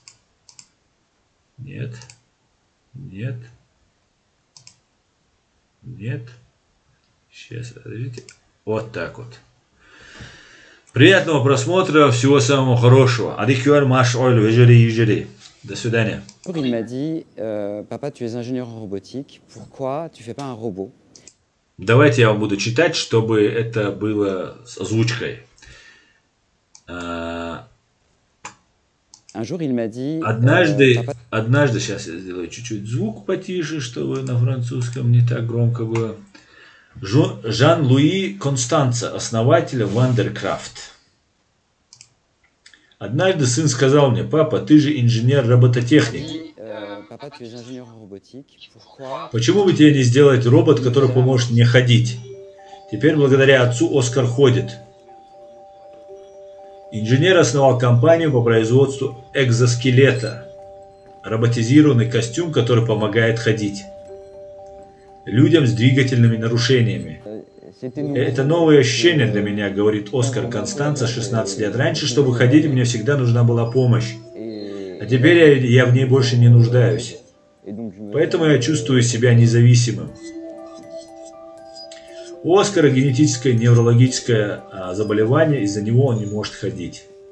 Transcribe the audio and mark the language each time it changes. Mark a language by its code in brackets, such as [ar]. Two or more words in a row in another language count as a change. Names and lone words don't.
[ru] Нет. Нет. Нет. Сейчас, подождите. Вот так вот. Приятного просмотра. Всего самого хорошего. Адикюэль маш ойль. Вежери. До свидания. [fr] Il m'a dit, papa, tu es ingénieur en robotique, pourquoi tu fais pas un robot? [ru] Давайте я вам буду читать, чтобы это было с озвучкой. [fr] Un jour, il m'a dit, [ru] однажды, сейчас я сделаю чуть-чуть звук потише, чтобы на французском не так громко было. Жан-Луи Констанца, основатель Вандеркрафт. Однажды сын сказал мне: папа, ты же инженер-робототехник. Почему бы тебе не сделать робот, который поможет мне ходить? Теперь благодаря отцу Оскар ходит. Инженер основал компанию по производству экзоскелета. Роботизированный костюм, который помогает ходить людям с двигательными нарушениями. [fr] C'était nouveau. [ru] Это новое ощущение для меня, говорит Оскар Констанца, 16 лет. Раньше, чтобы ходить, мне всегда нужна была помощь. А теперь я в ней больше не нуждаюсь. Поэтому я чувствую себя независимым. У Оскара генетическое неврологическое заболевание, из-за него он не может ходить.